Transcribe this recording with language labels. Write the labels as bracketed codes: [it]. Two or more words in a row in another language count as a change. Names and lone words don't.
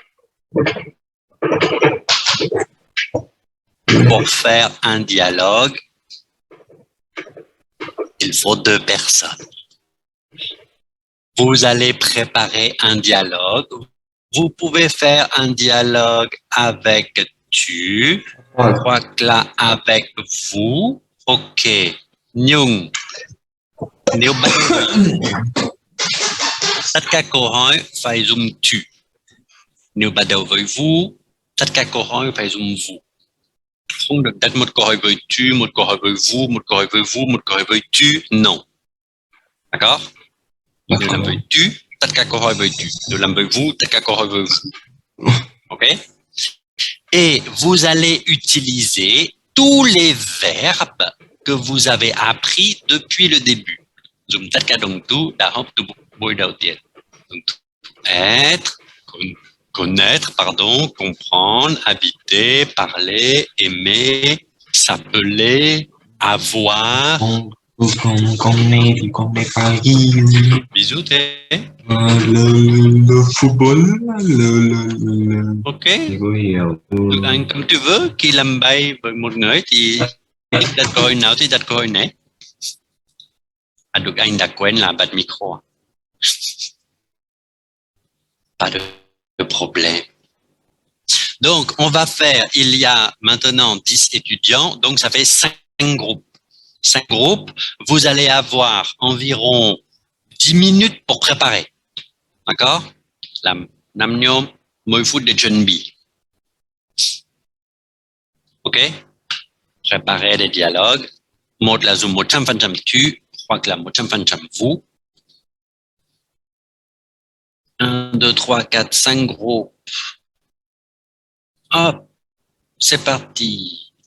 [fr] Pour faire un dialogue, il faut 2 personnes. Vous allez préparer un dialogue. Vous pouvez faire un dialogue avec tu. Je crois que là, avec vous. OK. Nhung. [vi] Nếu bắt tất cả câu hỏi phải dùng tu. Nếu bắt đầu với vous, tất cả câu hỏi phải dùng vous. Không được đặt một câu hỏi với tu, một câu hỏi với vous, một câu hỏi với vous, một câu hỏi với tu. [fr] Non. D'accord? [vi] Nếu làm với tu, tất cả câu hỏi với tu. Nếu làm với vous, tất cả câu hỏi với vous. OK? [fr] Et vous allez utiliser tous les verbes que vous avez appris depuis le début. [vi] Dùng tất cả động từ đã học từ buổi đầu tiên. [fr] Donc, être, connaître, pardon, comprendre, habiter, parler, aimer, s'appeler, avoir. [vi] Con này thì con này Paris. [fr] Bisous, t'es. Le football, OK. Oui, Donc, anh, comme tu veux, [vi] khi làm bài với một người thì đặt câu hỏi nào thì đặt câu hỏi này. À, donc anh đã quen là bật micro. [fr] Pas de problème. Donc, on va faire, il y a maintenant 10 étudiants, donc ça fait 5 groupes. 5 groupes, vous allez avoir environ 10 minutes pour préparer. D'accord? [vi] Làm 5 nhóm, 10 phút để chuẩn bị. OK? [fr] Préparer des dialogues. [vi] Một là dùng 100% tu, hoặc là 100% vous. [fr] 1, 2, 3, 4, 5 groupes. Hop, c'est parti.